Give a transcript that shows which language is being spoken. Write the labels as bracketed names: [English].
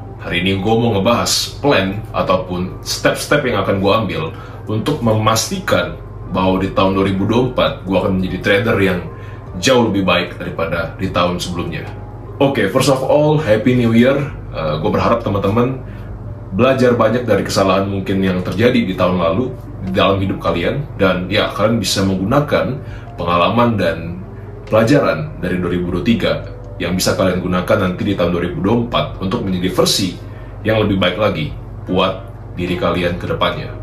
[Indonesian] Hari ini gua mau ngebahas plan ataupun step-step yang akan gua ambil untuk memastikan bahwa di tahun 2024 gua akan menjadi trader yang jauh lebih baik daripada di tahun sebelumnya. [English] Oke, first of all, Happy New Year. [Indonesian] Gua berharap teman-teman belajar banyak dari kesalahan mungkin yang terjadi di tahun lalu di dalam hidup kalian, dan ya, kalian bisa menggunakan pengalaman dan pelajaran dari 2023 yang bisa kalian gunakan nanti di tahun 2024 untuk menjadi versi yang lebih baik lagi buat diri kalian ke depannya.